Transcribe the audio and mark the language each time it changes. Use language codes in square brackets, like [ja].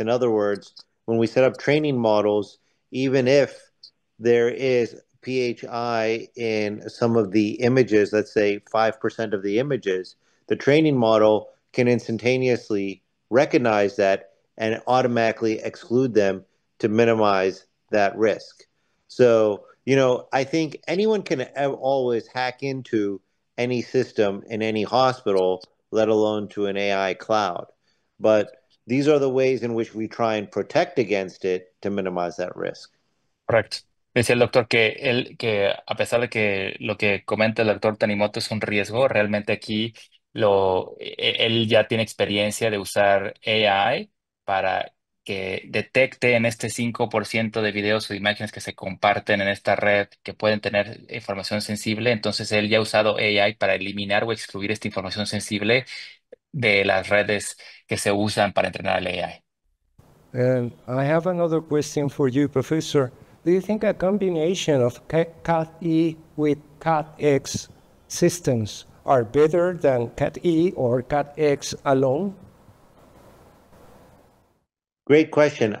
[en] In other words, when we set up training models, even if there is PHI in some of the images, let's say 5% of the images, the training model can instantaneously recognize that and automatically exclude them to minimize that risk. So, I think anyone can always hack into any system in any hospital, let alone to an AI cloud. But these are the ways in which we try and protect against it to minimize that risk. [es] Correcto. Decía el doctor que a pesar de que lo que comenta el doctor Tanimoto es un riesgo, realmente aquí él ya tiene experiencia de usar AI para que detecte en este 5% de videos o imágenes que se comparten en esta red que pueden tener información sensible. Entonces él ya ha usado AI para eliminar o excluir esta información sensible de las redes que se usan para entrenar al AI. [en] And I have another question for you, Professor. Do you think a combination of Cat-E with Cat-X systems are better than Cat-E or Cat-X alone? Great question.